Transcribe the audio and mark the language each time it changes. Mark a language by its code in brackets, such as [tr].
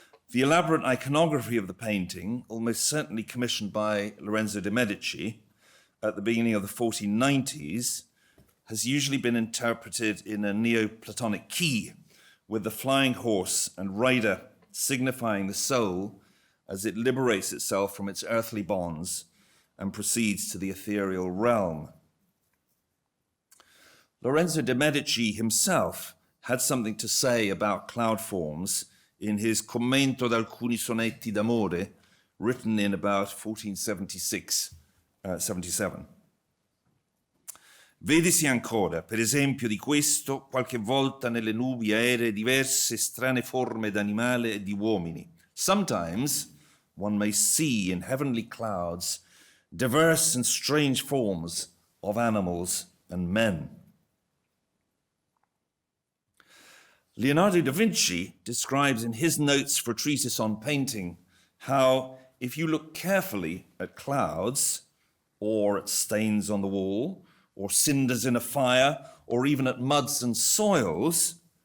[en] The elaborate iconography of the painting, almost certainly commissioned by Lorenzo de' Medici at the beginning of the 1490s, has usually been interpreted in a Neoplatonic key, with the flying horse and rider signifying the soul as it liberates itself from its earthly bonds and proceeds to the ethereal realm. Lorenzo de' Medici himself had something to say about cloud forms in his Commento ad alcuni sonetti d'amore, written in about 1476-77. [it] Vedisi ancora, per esempio di questo, qualche volta nelle nubi aeree diverse strane forme d'animale e di uomini. [en] Sometimes one may see in heavenly clouds diverse and strange forms of animals and men. Leonardo da Vinci describes in his notes for a treatise on painting how, if you look carefully at clouds, or at stains on the wall, or cinders in a fire, or even at muds and soils,